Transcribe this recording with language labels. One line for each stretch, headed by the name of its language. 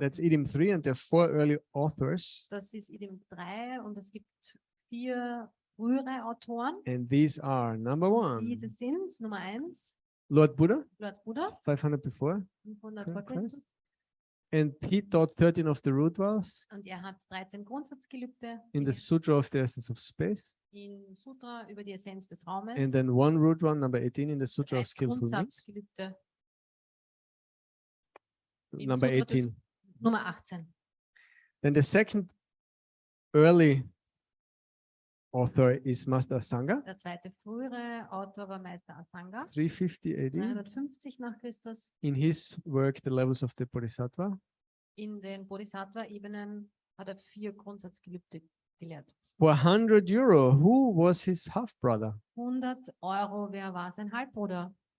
English: That's idiom 3, and there are 4 early authors,
German: Das ist Idiom 3 und es gibt 4 frühere Autoren.
English: and these are number 1,
German: Diese sind Nummer 1,
English: Lord Buddha,
German: Lord Buddha,
English: 500 before,
German: 500 vor
English: Christ.
German: Christus.
English: and he taught 13 of the root vows
German: Und er hat 13 Grundsatzgelübde
English: in the Sutra of the Essence of Space,
German: in Sutra über die Essenz des Raumes.
English: and then 1 root one, number 18, in the Sutra
German: ein
English: of Skillful Means,
German: Grundsatzgelübde im
English: number
German: Sutra des-
English: 18.
German: Nummer 18.
English: Then the second early author is Master Sangha,
German: Der zweite frühere Autor war Meister Asanga,
English: 350 AD.
German: 350 nach Christus.
English: In his work, The Levels of the Bodhisattva,
German: In den Bodhisattva-Ebenen hat er 4 Grundsatzgelübde gelehrt.
English: for €100, who was his half brother?
German: 100 Euro, wer war sein Halbbruder?